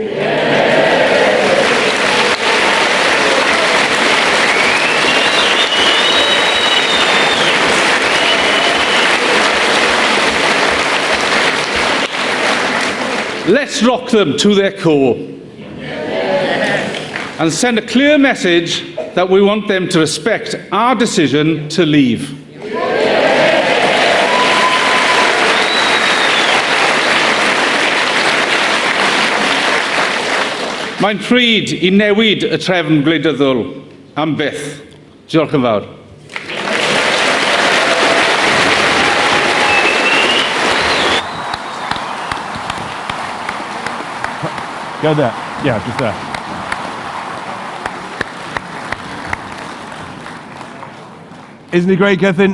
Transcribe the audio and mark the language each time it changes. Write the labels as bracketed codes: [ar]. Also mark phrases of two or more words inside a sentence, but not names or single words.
[en] Let's rock them to their core and send a clear message that we want them to respect our decision to leave. [cy] Mae'n pryd I newid y trefn gwleidyddol am byth. Diolch yn fawr. [en] Go there. Yeah, just there. Isn't he great, Gethin?